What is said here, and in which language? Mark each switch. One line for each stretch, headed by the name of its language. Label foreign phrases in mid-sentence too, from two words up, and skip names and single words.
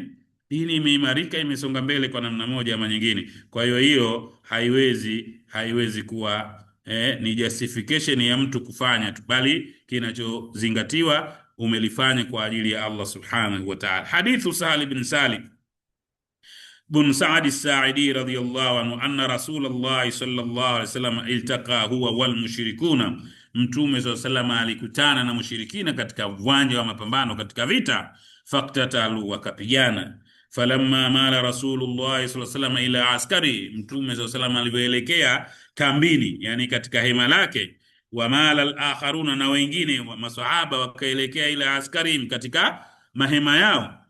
Swahili: Dini imeimarika, imesonga mbele kwa namna moja ama nyingine. Kwa hiyo haiwezi kuwa ni justification ya mtu kufanya tu, bali kinachozingatiwa umelifanya kwa ajili ya
Arabic: الله سبحانه وتعالى. Hadithu Sahal bin Salim بن سعد الساعدي رضي الله عنه أن رسول الله صلى الله عليه وسلم التقى هو والمشركون.
Swahili: Mtume
Arabic: صلى الله عليه وسلم
Swahili: alikutana na mushrikina katika uwanja wa mapambano, katika vita. Faktatalu, wakapigana.
Arabic: فلما مال رسول الله صلى الله عليه وسلم إلى عسكره, Mtume صلى الله عليه وسلم
Swahili: alivyoelekea kambini, yani katika hema lake.
Arabic: ومال الآخرون,
Swahili: na wengine wa masahaba wakaelekea
Arabic: إلى عسكرهم,
Swahili: katika mahema yao.